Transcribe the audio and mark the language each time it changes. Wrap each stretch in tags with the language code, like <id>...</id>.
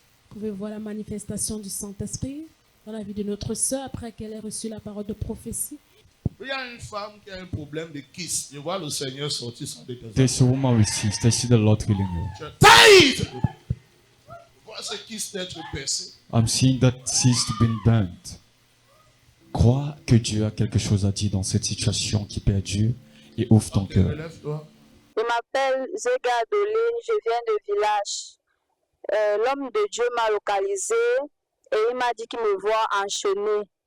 <fr>Vous pouvez voir la manifestation du Saint-Esprit dans la vie de notre sœur après qu'elle ait reçu la parole de prophétie. Il y a une femme qui a un problème de kyste. Je vois le Seigneur sortir son détestation.</fr> <en>There's a woman with cyst. I see the Lord healing you. Taïs!</en> <fr>Vois ce kyste être percé.</fr> <en>I'm seeing that cyst being burnt.</en> <fr>Crois que Dieu a quelque chose à dire dans cette situation qui est perdue et ouvre ton Ok, cœur. relève-toi. Je m'appelle Zega Doline, je viens de village. L'homme de Dieu m'a localisé et il m'a dit qu'il me voit enchaîné.</fr>